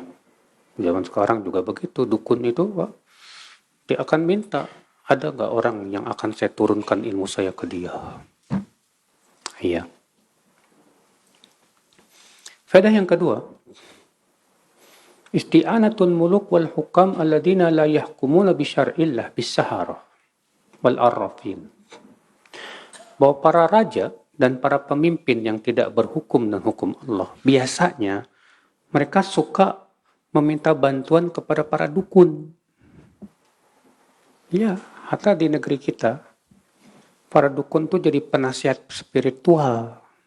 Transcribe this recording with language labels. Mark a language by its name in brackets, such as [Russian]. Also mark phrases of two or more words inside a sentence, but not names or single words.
[Indonesian] Zaman sekarang juga begitu, dukun itu, Pak, dia akan minta, ada nggak orang yang akan saya turunkan ilmu saya ke dia? Iya. Faedah yang kedua, [Arabic] استعانة الملوك والحكام الذين لا يحكمون بشرع الله بالسحرة والعرافين. [Indonesian] Bahwa para raja dan para pemimpin yang tidak berhukum dan hukum Allah, biasanya mereka suka meminta bantuan kepada para dukun. Ya, hatta di negeri kita, para dukun tuh jadi penasihat spiritual.